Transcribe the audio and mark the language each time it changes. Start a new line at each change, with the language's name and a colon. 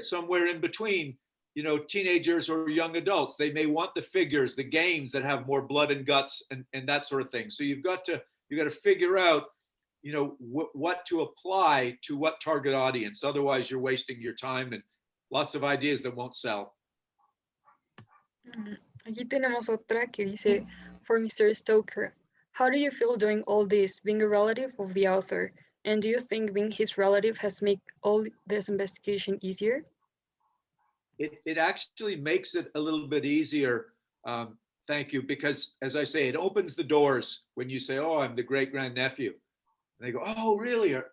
English: Somewhere in between, teenagers or young adults, they may want the figures, the games that have more blood and guts and that sort of thing. So you've got to figure out, you know, what to apply to what target audience. Otherwise, you're wasting your time and lots of ideas that won't sell.
Spanish: Aquí tenemos otra que dice,
English: for Mr. Stoker, how do you feel doing all this, being a relative of the author? And do you think being his relative has made all this investigation easier? It actually makes it a little bit easier. Thank you, because as I say, it opens the doors when you say, "Oh, I'm the great grandnephew," and they go, "Oh, really?